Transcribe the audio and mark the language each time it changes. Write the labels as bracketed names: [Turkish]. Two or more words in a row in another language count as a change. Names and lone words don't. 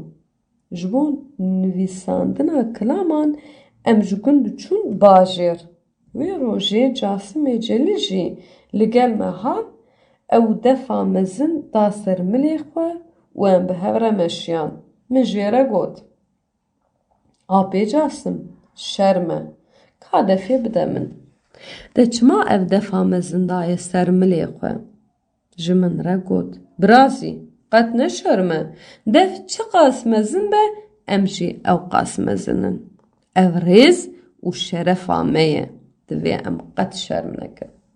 [Kurdish] Ji bo nivîsandina kilaman em ji gund diçûn bajêr. Wê rojê Casimê Celîl jî li gel me hat, ew defa mezin da ser milê xwe û em bi hev re meşiyan. من جێرە گوت ئاپێجاسم شەرمە کا دەفێ بدە من دەچما ئەv defa me zindaye ser milê xwe ji min re got birazî qet neşerme dev çi qas mezin be em jî ew qas mezinin ev rêz û şerefa me ye divê em qet şerm nekin